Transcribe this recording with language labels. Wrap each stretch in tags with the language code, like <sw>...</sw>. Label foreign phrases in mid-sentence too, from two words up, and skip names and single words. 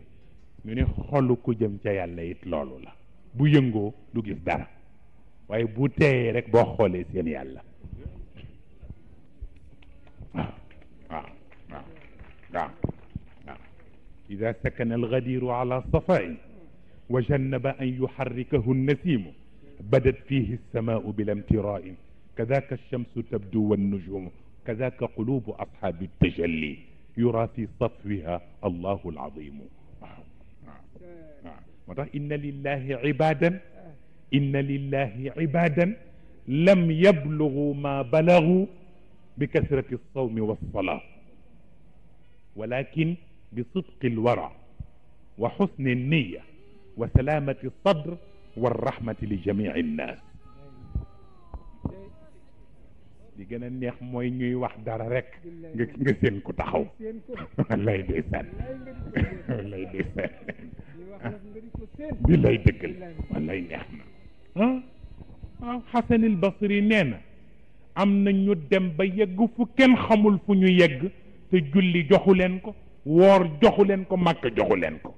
<wo>ñu ne xolu ku jëm ca yàlla it loolu la, bu yëngoo du gis dara, waaye bu teeyee rek boo xoolee seen yàlla. waaw waaw waaw waaw waaw</wo> <ar>إذا سكن الغدير على صفاء وجنب أن يحركه النسيم بدت فيه السماء بلا امتراء كذاك الشمس تبدو والنجوم كذاك قلوب أصحاب التجلي يرى في صفوها الله العظيم.</ar> <wo>waaw waaw waaw moo tax</wo> <ar>إن لله عبادا إن لله عبادا لم يبلغوا ما بلغوا بكثرة الصوم والصلاة ولكن بصدق الورع وحسن النية وسلامة الصدر والرحمة لجميع الناس.</ar> <wo>li gën a neex mooy ñuy wax dara rek nga seen ku taxaw. wallaay ndeysaan wallaay ndeysaan bi lay dëggal wallaay neex na. waaw Xasan al Basri nee na am na ñu dem ba yegg fu kenn xamul fu ñu yegg te julli joxu leen ko, woor joxu leen ko, màkk joxu leen ko.</wo>